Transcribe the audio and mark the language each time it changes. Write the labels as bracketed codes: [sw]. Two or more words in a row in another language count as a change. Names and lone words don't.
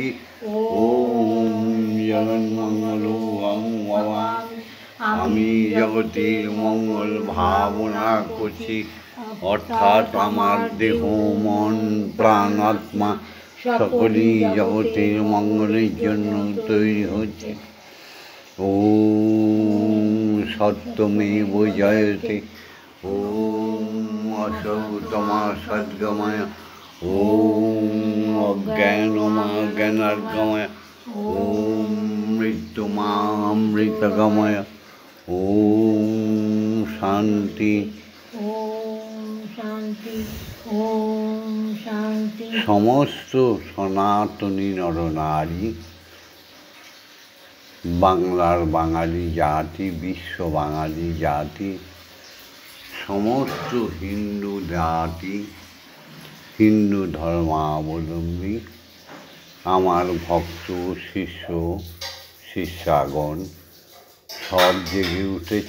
[sa] ওম জগন্মঙ্গলং ভবামি, [bn] আমি জগতের মঙ্গল ভাবনা করছি। অর্থাৎ আমার দেহ মন প্রাণ আত্মা সকলেই জগতের মঙ্গলের জন্য তৈরি হচ্ছে। [sa] ওম সত্যমেব জয়তে, ওম অসৌতমা সদ্গময়, ওম অজ্ঞানমা জ্ঞানার্গময়, ওম মৃত্যুমা অমৃতগময়। ওম শান্তি শান্তি শান্তি। [bn] সমস্ত সনাতনী নরনারী, বাংলার বাঙালি জাতি, বিশ্ব বাঙালি জাতি, সমস্ত হিন্দু জাতি, হিন্দু ধর্মাবলম্বী, আমার ভক্ত শিষ্য শিষ্যাগণ সব জেগে উঠেছ।